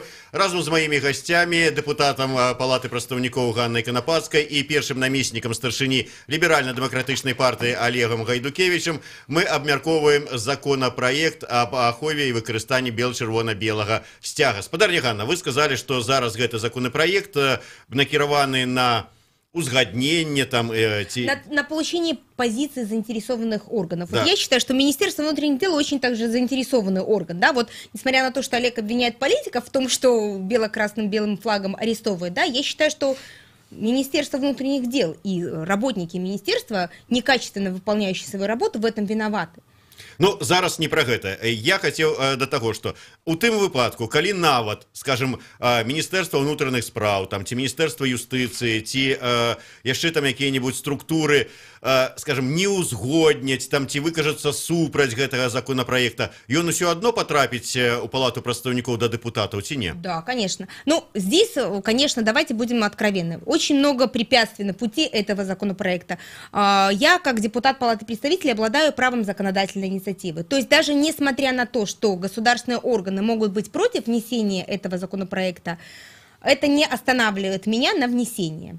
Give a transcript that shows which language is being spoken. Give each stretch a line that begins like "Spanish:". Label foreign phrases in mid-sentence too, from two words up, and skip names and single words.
Belarusian: Разам з маімі гасцямі, дэпутатам Палаты прадстаўнікоў Ганнай Канапацкай і першым намеснікам старшыні ліберальна-дэмакратычнай партыі Олегам Гайдукевічам мы абмяркоўваем законапраект аб ахове і выкарыстанні бел-чырвона-белага сцяга. Спадарня Ганна, вы сказалі, што зараз гэты законапраект накіраваны на узгоднение там...
Russian: На получение позиций заинтересованных органов. Да. Вот я считаю, что Министерство внутренних дел очень также заинтересованный орган. Да? Вот, несмотря на то, что Олег обвиняет политиков в том, что бело-красным белым флагом арестовывает, да, я считаю, что Министерство внутренних дел и работники министерства, некачественно выполняющие свою работу, в этом виноваты.
Belarusian: Ну зараз не про гэта.
Russian: Я хотел до того, что
Belarusian: у тым выпадку, калі нават, скажем, Министерство внутренних справ, там, ці Министерство юстиции, ці яшчэ там
Russian: какие-нибудь структуры,
Belarusian: скажем, не узгодняць, там, ці выкажацца супраць гэтага законопроекта, ён усё одно потрапіць у палату прадстаўнікоў да депутатаў, ці не?
Russian: Да, конечно. Ну, здесь, конечно, давайте будем откровенны. Очень много препятствий на пути этого законопроекта. Я, как депутат Палаты представителей, обладаю правом законодательной инициативы. То есть даже несмотря на то, что государственные органы могут быть против внесения этого законопроекта, это не останавливает меня на внесение.